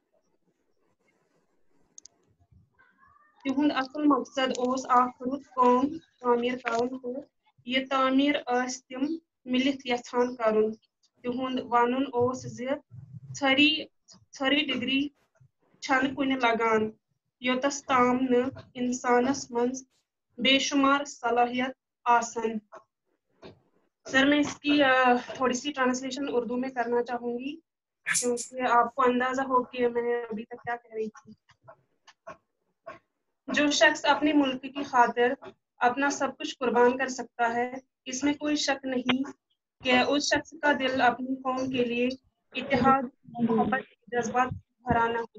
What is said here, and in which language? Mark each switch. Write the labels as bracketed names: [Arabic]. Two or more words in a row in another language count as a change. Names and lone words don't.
[Kashmiri] تِہُنٛد اصل مقصد اوس اکھ رُت قوم تعمیٖر کرُن تہٕ یہِ تعمیٖر ٲسۍ تِم مِلِتھ یژھان کرُن. تِہُنٛد ونُن اوس زِ ژھٔرۍ ڈگری چھنہٕ کُنہِ لگان یوٚتس تام نہٕ انسانس منٛز بے شمار صلاحیت آسن. [Urdu] سر میں اس کی تھوڑی سی ٹرانسلیشن اردو میں کرنا چاہوں گی کیونکہ آپ کو اندازہ ہو کہ میں ابھی تک کیا کہہ رہی تھی. جو شخص اپنے ملک کی خاطر اپنا سب کچھ قربان کر سکتا ہے اس میں کوئی شک نہیں کہ اس شخص کا دل اپنی قوم کے لیے اتحاد محبت جذبات بھرا نہ ہو.